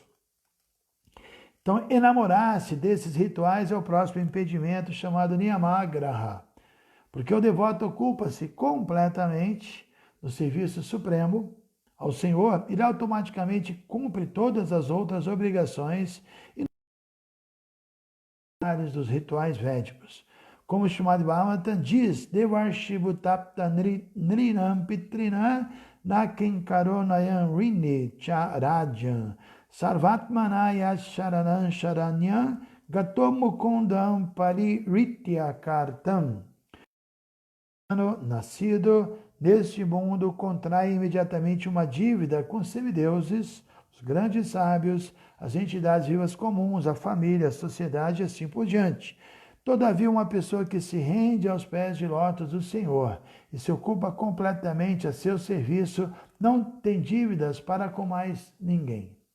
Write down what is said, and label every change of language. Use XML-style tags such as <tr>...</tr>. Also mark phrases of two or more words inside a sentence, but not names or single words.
<pt>Então, enamorar-se desses rituais é o próximo impedimento chamado Niyamagraha, porque o devoto ocupa-se completamente no serviço supremo ao Senhor, ele automaticamente cumpre todas as outras obrigações e dos rituais védicos. Como o Srimad Bhagavatam diz,</pt> <sa>Devarshibhutapta Nrinam Pitrina Nakinkaronayam Rini Charajam Sarvatmanaya Sharanam Sharanyam Gatomukundam Paririthyakartam.</sa> <pt>Nascido neste mundo contrai imediatamente uma dívida com os semideuses, os grandes sábios, as entidades vivas comuns, a família, a sociedade e assim por diante. Todavia, uma pessoa que se rende aos pés de lótus do Senhor e se ocupa completamente a seu serviço não tem dívidas para com mais ninguém.</pt>